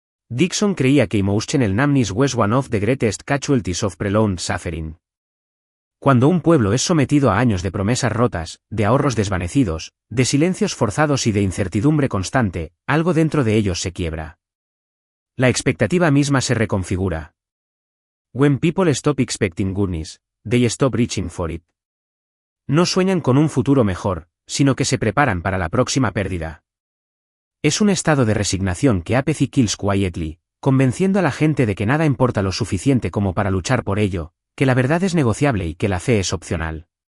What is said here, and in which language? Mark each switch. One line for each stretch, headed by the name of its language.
Spanish: Dixon creía que
English: emotional numbness was one of the greatest casualties of prolonged suffering.
Spanish: Cuando un pueblo es sometido a años de promesas rotas, de ahorros desvanecidos, de silencios forzados y de incertidumbre constante, algo dentro de ellos se quiebra. La expectativa misma se reconfigura.
English: When people stop expecting goodness, they stop reaching for it.
Spanish: No sueñan con un futuro mejor, sino que se preparan para la próxima pérdida. Es un estado de resignación que
English: apathy kills quietly,
Spanish: convenciendo a la gente de que nada importa lo suficiente como para luchar por ello, que la verdad es negociable y que la fe es opcional.